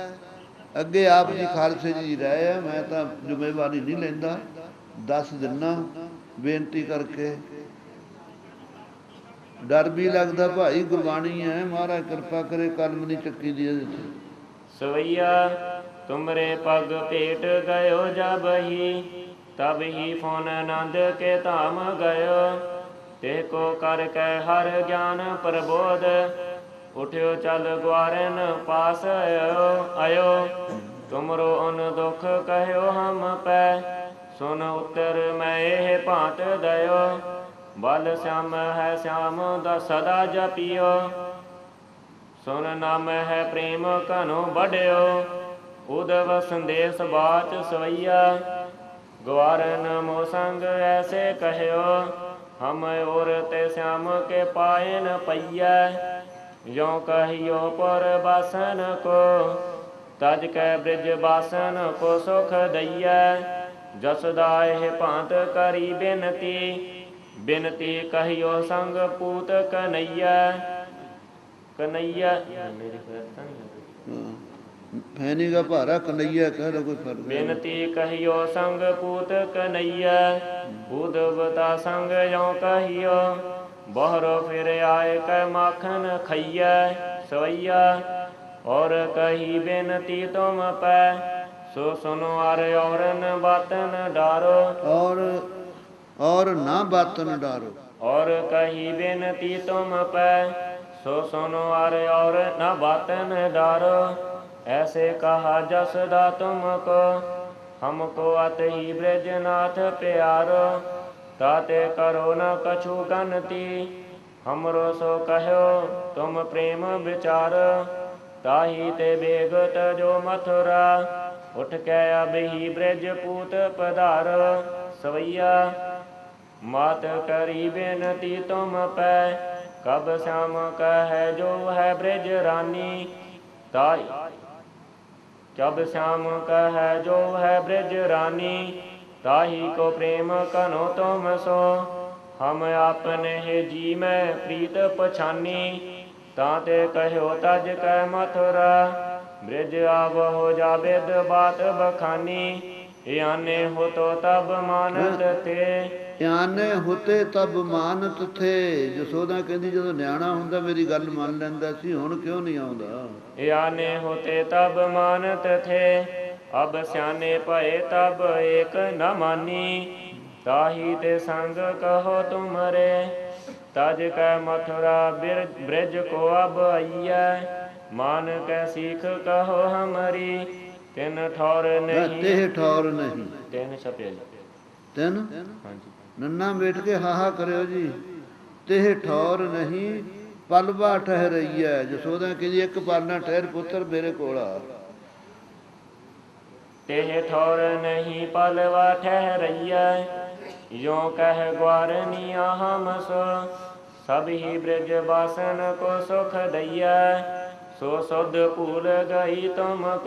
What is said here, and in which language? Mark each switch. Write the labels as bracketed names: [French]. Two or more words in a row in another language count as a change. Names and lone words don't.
[Punjabi] ਅੱਗੇ ਆਪ ਜੀ ਖਾਲਸੇ ਜੀ ਰਹੇ ਆ, ਮੈਂ ਤਾਂ ਜ਼ਿੰਮੇਵਾਰੀ ਨਹੀਂ ਲੈਂਦਾ, ਦੱਸ ਦਿੰਨਾ ਬੇਨਤੀ ਕਰਕੇ। ਡਰ ਵੀ ਲੱਗਦਾ ਭਾਈ, ਗੁਰਬਾਣੀ ਹੈ, ਮਹਾਰਾਜ ਕਿਰਪਾ ਕਰੇ ਕਲਮ ਨਹੀਂ ਚੱਕੀ ਦੀ ਇਹਦੇ ਤੇ। [Braj] ਸਵਈਆ ਤੁਮਰੇ ਪਗ ਭੇਟ ਗਇਓ ਜਬ ਹੀ, तब ही फोन नंद के धाम गयो। ते को कर कै हर ज्ञान प्रबोध, उठ्यो चल ग्वारन पास आयो। तुमरो उन दुख कहो हम पै, सुन उत्तर मैं एह भांत दयो। बल श्याम है श्याम सदा जपियो, सुन नाम है प्रेम घनो बढ़ियो। उद्धव संदेश बाच सवैया, ग्वारन मो संग ऐसे कहो। हम और ते श्याम के पाए न पैया, यों कहियो पर बासन को। तज कै ब्रिज बासन को सुख दैया, जसदाय भांत करी बिनती। बिनती कहियो संग पूत कन्हैया। कन्हैया [Hindi] फैनीगा भारा कन्हैया कह लो, कोई फर्क। [Braj] बिनती कहियो संग पूत कन्हैया, उद्धवता संग यों कहियो। बहरो फिर आए कै माखन खैया सवैया। और कही बिनती तुम पै, सो सुनो और न बातन डारो। और ना बातन डारो। और कही बिनती तुम पै, सो सुनो और न बातन डारो। ऐसे कहा जसदा तुमको, हमको अत ही ब्रजनाथ प्यारो। ताते करो न कछु गनती, हमरो सो कहो तुम प्रेम विचार। ताही ते बेगत जो मथुरा, उठ के अब ही ब्रज पूत पधार सवैया। मात करी बेनती तुम पै, कब श्याम कह जो है ब्रज रानी। ताई जब श्याम कह जो है ब्रज रानी, ताही को प्रेम कनो तुम सो। हम आपने हे जी में प्रीत पछानी, ताते कहो तज कह मथुरा। ब्रज आब हो जावेद बात बखानी, याने हो तो तब मानत थे। याने होते तब मानत थे। [Punjabi] जसोदा कहती ਜਦੋਂ ਨਿਆਣਾ ਹੁੰਦਾ ਮੇਰੀ ਗੱਲ ਮੰਨ ਲੈਂਦਾ ਸੀ, ਹੁਣ ਕਿਉਂ ਨਹੀਂ ਆਉਂਦਾ। [Braj] याने होते तब मानत थे, अब स्याने भये तब एक न मानी। ताही ते संग कहो तुमरे, तज कै मथुरा ब्रज को अब आइया। मान कै सीख कहो हमारी, तिन ठौर नहीं। तेह ठौर नहीं, [Punjabi] ਤਿੰਨ ਛਪਿਆ ਜੀ। ਤਿੰਨ ਹਾਂਜੀ ਨੰਨਾ ਬੈਠ ਕੇ ਹਾਹਾ ਕਰਿਓ ਜੀ। [Braj] तेह ठौर नहीं, ਪਲਵਾ ਠਹਿਰਈਐ। [Punjabi] ਜਸੋਦਾ ਕਹਿੰਦੀ ਇੱਕ ਪਲ ਨਾ ਠਹਿਰ ਪੁੱਤਰ ਮੇਰੇ ਕੋਲ ਆ। [Braj] तेह ठौर नहीं पलवा ठहरैया, यों कह ग्वारनिया हम सो। सब ही ब्रज बासन को सुख दैया, सो सुध भूल गई तुमको।